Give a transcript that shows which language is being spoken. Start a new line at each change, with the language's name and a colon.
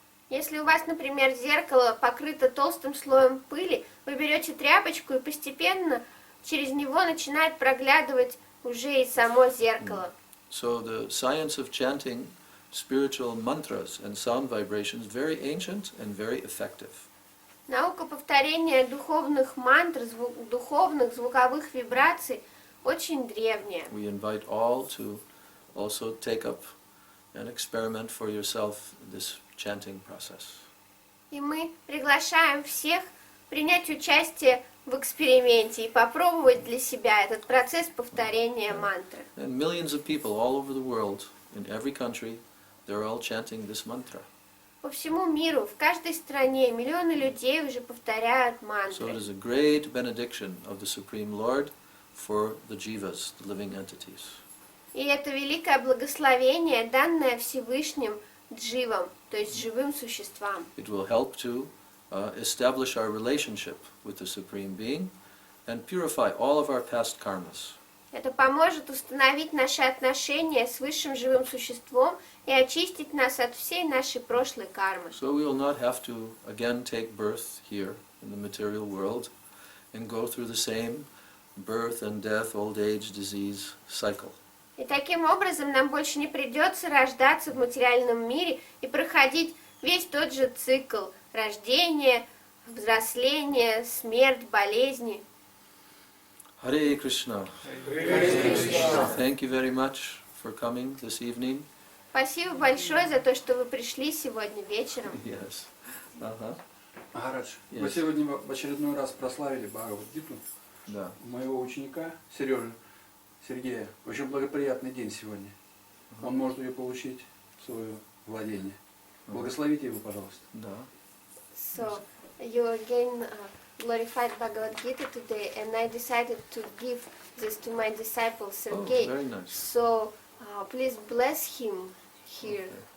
Russian: Если у вас, например, зеркало покрыто толстым слоем пыли, вы берете тряпочку и постепенно через него начинает проглядывать уже и само зеркало.
English: So the science of chanting spiritual mantras and sound vibrations very ancient and very effective.
Russian: Наука повторения духовных мантр, духовных звуковых вибраций очень древняя.
English: We invite all to also take up and experiment for yourself this chanting process.
Russian: И мы приглашаем всех принять участие в эксперименте и попробовать для себя этот процесс повторения мантры.
English: And millions of people all over the world, in every country, they're all chanting this mantra.
Russian: По всему миру, в каждой стране миллионы людей уже повторяют
English: So it
Russian: мантры.
English: is a great benediction of the Supreme Lord for the jivas, the living entities.
Russian: И это великое благословение, данное Всевышним дживам, то есть живым существам.
English: It will help to establish our relationship with the Supreme Being and purify all of our past karmas.
Russian: Это поможет установить наши отношения с высшим живым существом и очистить нас от всей нашей прошлой кармы.
English: So we will not have to again take birth here in the material world and go through the same birth and death, old age, disease cycle.
Russian: И таким образом нам больше не придется рождаться в материальном мире и проходить весь тот же цикл рождения, взросления, смерть, болезни.
English: Hare Krishna. Thank you very much for coming this evening.
Russian: Спасибо большое за то, что вы пришли сегодня вечером.
English: Yes. Uh-huh.
Russian: Махарадж,
English: Yes.
Russian: вы сегодня в очередной раз прославили Бхагавад-гиту Да. моего ученика Сережи, Сергея. Очень благоприятный день сегодня. Он может ее получить в свое владение. Благословите его, пожалуйста. Да.
English: So, you again glorified Bhagavad Gita today, and I decided to give this to my disciple Sergey. Oh, very nice. So, please bless him here.